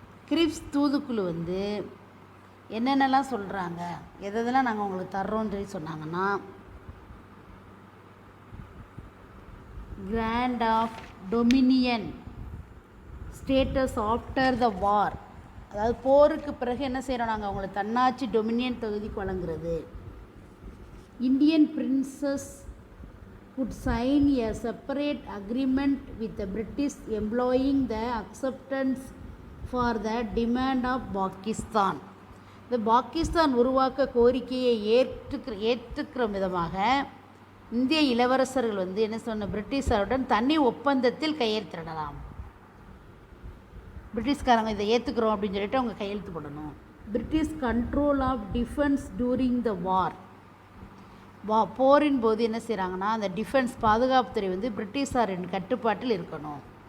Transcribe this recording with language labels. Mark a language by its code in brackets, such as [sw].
[ta] Grips தூதுக்குழு வந்து என்னென்னலாம் சொல்கிறாங்க, எதெல்லாம் நாங்கள் உங்களுக்கு தர்றோன்னு சொல்லி சொன்னாங்கன்னா, [en] grant of dominion status after the war, [ta] அதாவது போருக்கு பிறகு என்ன செய்கிறோம் நாங்கள் அவங்களுக்கு தன்னாட்சி டொமினியன் தொகுதிக்கு வழங்குறது. [en] Indian princes could sign a separate agreement with the British employing the acceptance for the demand of Pakistan. [ta] இந்த பாகிஸ்தான் உருவாக்க கோரிக்கையை ஏற்றுக்கிற விதமாக இந்திய இளவரசர்கள் வந்து என்ன சொன்ன, பிரிட்டிஷாருடன் தனி ஒப்பந்தத்தில் கையெழுத்திடலாம். பிரிட்டிஷ்காரங்க இதை ஏற்றுக்கிறோம் அப்படின்னு சொல்லிட்டு அவங்க கையெழுத்து போடணும். [en] British control of defence during the war, [ta] போரின் போது என்ன செய்கிறாங்கன்னா அந்த டிஃபென்ஸ் பாதுகாப்புத்துறை வந்து பிரிட்டிஷாரின் கட்டுப்பாட்டில் இருக்கணும்.